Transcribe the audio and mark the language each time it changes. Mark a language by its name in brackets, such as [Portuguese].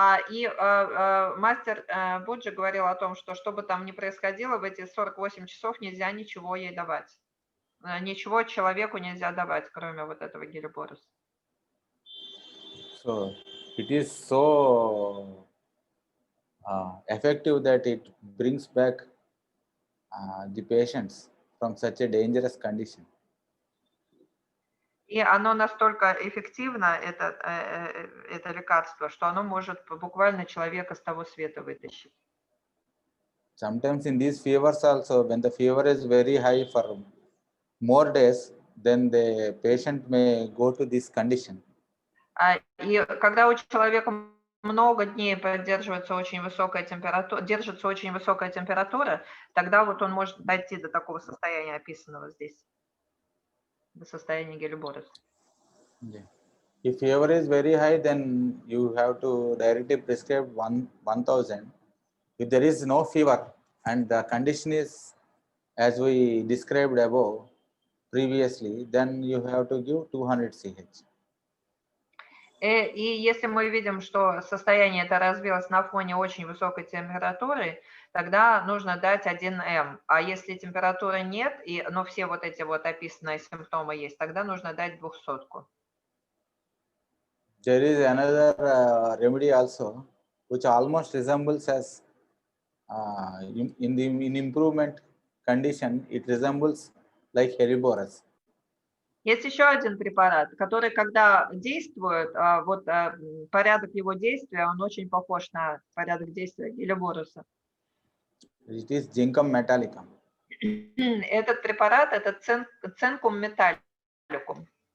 [Russian] И мастер Буджи говорил о том, что что бы там ни происходило, в эти 48 часов нельзя ничего ей давать. Ничего человеку нельзя давать, кроме вот этого гелиборуса. [English] So it is so effective that it brings back the patients from such a dangerous condition. [Russian] И оно настолько эффективно, это лекарство, что оно может буквально человека с того света вытащить. [English] Sometimes in these fevers also, when the fever is very high for more days, then the patient may go to this condition. [Russian] И когда у человека много дней держится очень высокая температура, тогда вот он может дойти до такого состояния, описанного здесь, до состояния гелиборуса. [English] Yeah. If fever is very high, then you have to directly prescribe 1000. If there is no fever and the condition is as we described above previously, then you have to give 200 CH. [Russian] И если мы видим, что состояние это развилось на фоне очень высокой температуры, тогда нужно дать 1 М. А если температуры нет, но все вот эти вот описанные симптомы есть, тогда нужно дать 200. [English] There is another remedy also, which almost resembles as in improvement condition, it resembles like Helleborus. [Russian] Есть еще один препарат, который, когда действует, вот порядок его действия, он очень похож на порядок действия гелиборуса. [English] It is Zincum metallicum. [Russian] Этот препарат – это цинкум металликум.